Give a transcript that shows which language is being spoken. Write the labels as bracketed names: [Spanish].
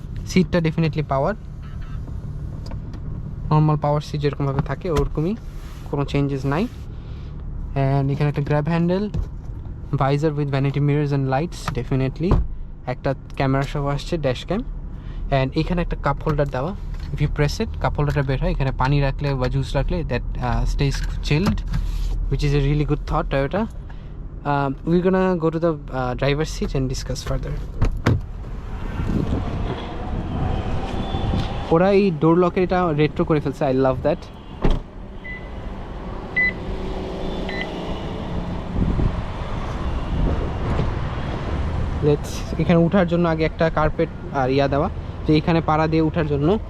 [Bangla] সিটটা ডেফিনেটলি পাওয়ার, নর্মাল পাওয়ার সিট যেরকমভাবে থাকে ওরকমই, কোনো চেঞ্জেস নাই। অ্যান্ড এখানে একটা grab handle, visor with vanity mirrors and lights definitely. একটা ক্যামেরা সহ আসছে, ড্যাশ ক্যাম। অ্যান্ড এখানে একটা কাপ হোল্ডার দেওয়া, [English] if you press it [Bangla] cup হোল্ডারটা বের হয়। এখানে পানি রাখলে বা জুস রাখলে [English] That stays chilled, which is a really good thought Toyota. We're gonna go to the driver's seat and discuss further. [Bangla] ওরা এই ডোর লকের এটা রেট্রো করে ফেলছে, [English] I love that. [Bangla] লেটস, এখানে ওঠার জন্য আগে একটা কার্পেট আর ইয়া দেওয়া, যে এখানে পাড়া দিয়ে ওঠার জন্য।